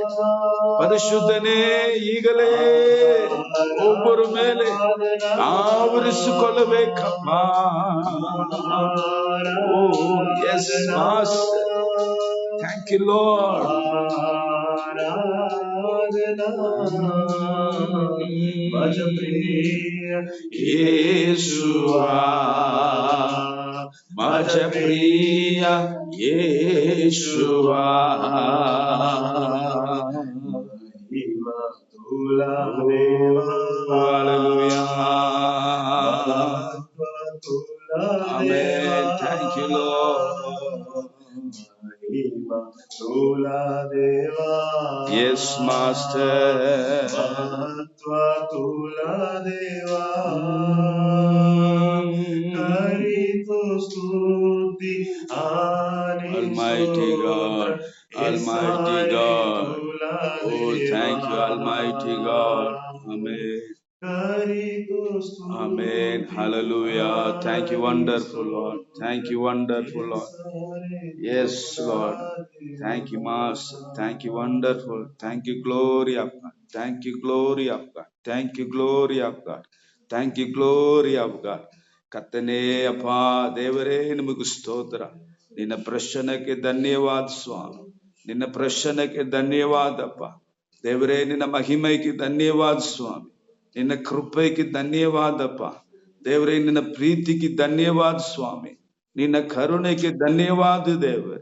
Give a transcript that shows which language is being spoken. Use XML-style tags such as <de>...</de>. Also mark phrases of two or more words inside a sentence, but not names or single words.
<kn>ಪರಿಶುದ್ಧನೇ ಈಗಲೇ ಒಬ್ಬರ ಮೇಲೆ ಆವರಿಸಿಕೊಳ್ಳಬೇಕಮ್ಮ.</kn> <en>O yes Master, thank you Lord.</en> <mr>ಯೇಸುವಾ माझ्या प्रिय येशुवा, महिमा तुला देवा. हालेलुया, तुला</mr> <en>Amen. Thank you Lord.</en> <mr>महिमा तुला देवा.</mr> <en>Yes Master.</en> <mr>महत्व तुला देवा. स्तुति</mr> <en>Almighty God, Almighty God. Oh, thank you, Almighty God. Amen. Amen. Hallelujah. Thank you, wonderful Lord. Thank you, wonderful Lord. Yes, Lord. Thank you, Master. Thank you, wonderful. Thank you, glory of God. Thank you, glory of God. Thank you, glory of God. Thank you, glory of God.</en> <kn>ಕರ್ತನೇ ಅಪ್ಪ ದೇವರೇ ನಿಮಗೆ ಸ್ತೋತ್ರ. ನಿನ್ನ ಪ್ರಶ್ನಕ್ಕೆ ಧನ್ಯವಾದ ಸ್ವಾಮಿ. ನಿನ್ನ ಪ್ರಶ್ನಕ್ಕೆ ಧನ್ಯವಾದಪ್ಪ ದೇವರೇ. ನಿನ್ನ ಮಹಿಮೆಗೆ ಧನ್ಯವಾದ ಸ್ವಾಮಿ. ನಿನ್ನ ಕೃಪೆಗೆ ಧನ್ಯವಾದಪ್ಪ ದೇವರೇ. ನಿನ್ನ ಪ್ರೀತಿಗೆ ಧನ್ಯವಾದ ಸ್ವಾಮಿ. ನಿನ್ನ ಕರುಣೆಗೆ ಧನ್ಯವಾದ ದೇವರೇ.</kn>